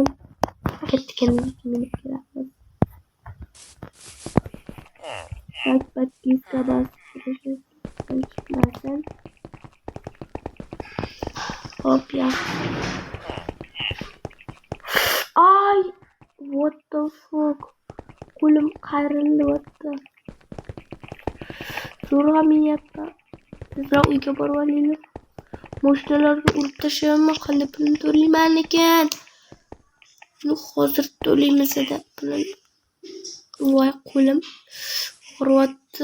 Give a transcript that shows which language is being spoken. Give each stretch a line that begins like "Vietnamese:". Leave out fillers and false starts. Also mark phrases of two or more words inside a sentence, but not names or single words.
Uzbek: Ketganimiz kerak. Podpiska bosib turishim. Hop ya. Ay,
English: what the fuck?
Uzbek: Qo'lim qayrildi. So'ramayapti. Sizlar uyga borib olaylik. Mashinalarga urib tashlayman, qanday pulni to'layman ekan? Buni hozir to'laymiz deb pulni. Voy, qo'lim og'riyapti.